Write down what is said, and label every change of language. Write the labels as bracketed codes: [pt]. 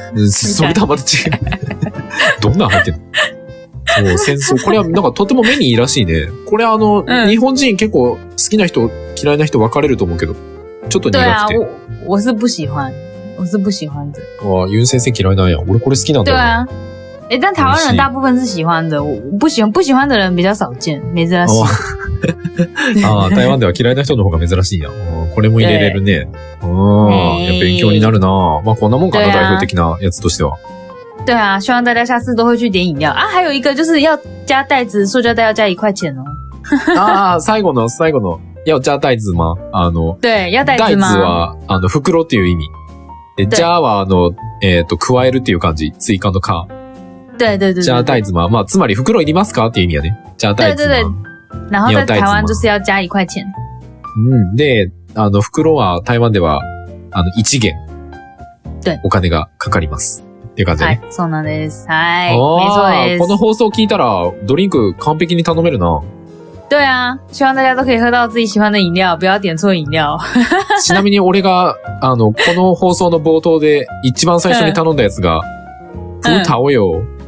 [ja] それとはまた違う。どんな入ってんの？戦争。これはなんかとても目にいいらしいね。これ日本人結構好きな人、嫌いな人分かれると思うけど、ちょっと苦くて。 [zh] 我是不喜欢的。 [ja] 哇，ユン先生嫌いなんや。俺これ好きなんだよ。 [zh] 对啊。但台湾人大部分是喜欢的，我不喜欢的人比较少见， [ja] 珍しい。台湾では嫌いな人の方が珍しいんや。これも入れれるね。やっぱ勉強になるな。まあこんなもんかな、代表的なやつとしては。 [zh] 对啊，希望大家下次都会去点饮料啊。还有一个就是要加袋子，塑胶袋要加1块钱哦。 [ja] 最後の [zh] 要加袋子吗？对，要袋子吗？ [ja] 袋子は袋っていう意味。加は加えるっていう感じ。追加の加。 [zh] 对。加袋子吗？ [ja] まあつまり袋いりますかっていう意味やね。 [zh] 加袋子吗？对。然后在台湾就是要加1块钱。 [ja] で、袋は台湾では1元。 [zh] 对。 [ja] お金がかかります。っていう感じね。はい、そうなんです。はい、 [zh] 没错 [ja] です。この放送聞いたらドリンク完璧に頼めるな。 [zh] 对啊，希望大家都可以喝到自己喜欢的饮料，不要点错饮料。 [ja] ちなみに俺がこの放送の冒頭で一番最初に頼んだやつが葡萄柚。